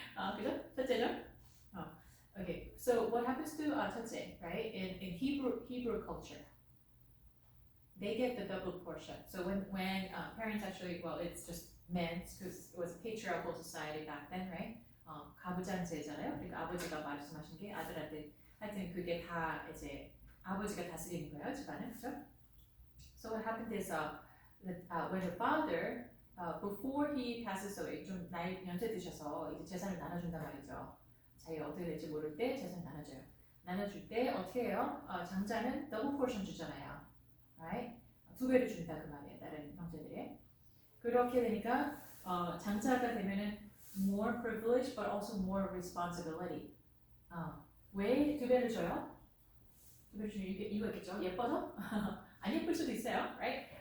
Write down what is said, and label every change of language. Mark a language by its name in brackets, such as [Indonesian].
[Korean] 그죠? 첫째죠? [English] Okay. So what happens to 첫째, right? In Hebrew culture, they get the double portion. So when parents actually, it's just men because it was a patriarchal society back then, right? [Korean] 가부장제잖아요. 그러니까 아버지가 말씀하신 게 아들한테 하여튼 그게 다 이제 아버지가 다스리는 거예요, 집안을, 그죠? [English] So what happened is when the father before he passes away, [Korean] 좀 나이 연세 드셔서 이제 재산을 나눠준단 말이죠. 자기가 어떻게 될지 모를 때 재산 나눠줘요. 나눠줄 때 어떻게 해요? 장자는 더블 포션 주잖아요, [English] right? [Korean] 2배를 준다 그 말이에요, 다른 형제들이. 그렇게 되니까 장자가 되면은 [English] more privilege, but also more responsibility. [Korean] 왜 2배를 줘요? 2배를 주는 이유가 있겠죠? 예뻐서? 안 예쁠 수도 있어요, [English] right?